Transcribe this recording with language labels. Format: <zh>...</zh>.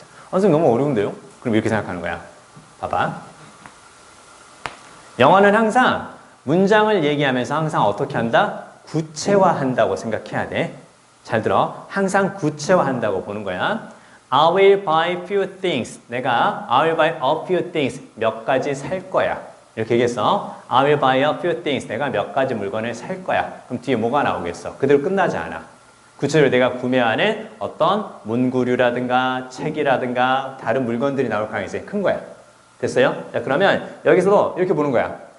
<ko>선생님 너무 어려운데요? 그럼 이렇게 생각하는 거야. 봐봐. 영어는 항상 문장을 얘기하면서 항상 어떻게 한다? 구체화한다고 생각해야 돼. 잘 들어. 항상 구체화한다고 보는 거야.</ko> <en>I will buy few things.</en> <ko>내가</ko> <en>I will buy a few things.</en> <ko>몇 가지 살 거야. 이렇게 얘기했어.</ko> <en>I will buy a few things.</en> <ko>내가 몇 가지 물건을 살 거야. 그럼 뒤에 뭐가 나오겠어? 그대로 끝나지 않아. 구체적으로 내가 구매하는 어떤 문구류라든가 책이라든가 다른 물건들이 나올 가능성이 큰 거야. 됐어요? 자, 그러면 여기서도 이렇게 보는 거야.</ko>